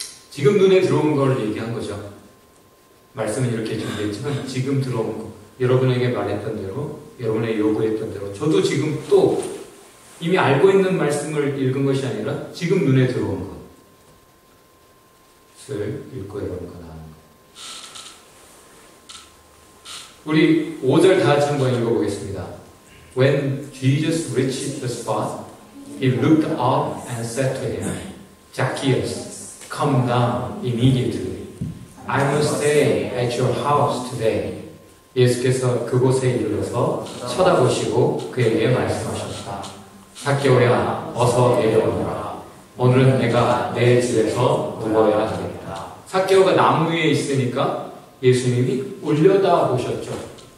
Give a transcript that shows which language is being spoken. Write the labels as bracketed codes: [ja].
[ko] 지금 눈에 들어온 걸 얘기한 거죠. 말씀은 이렇게 준비했지만 지금 들어온 거, 여러분에게 말했던 대로, 여러분의 요구했던 대로, 저도 지금 또 이미 알고 있는 말씀을 읽은 것이 아니라 지금 눈에 들어온 것을 읽고 여러분과 나누는 것. 우리 5절 다 같이 한번 읽어보겠습니다. [en] When Jesus reached the spot, he looked up and said to him, Zacchaeus, come down immediately. I must stay at your house today. [ko] 예수께서 그곳에 이르러서 쳐다보시고 그에게 말씀하셨다. zacchaeo야, 어서 내려오너라. 오늘은 내가 내 집에서 묵어야 하겠다. zacchaeo가 나무 위에 있으니까 예수님이 올려다 보셨죠.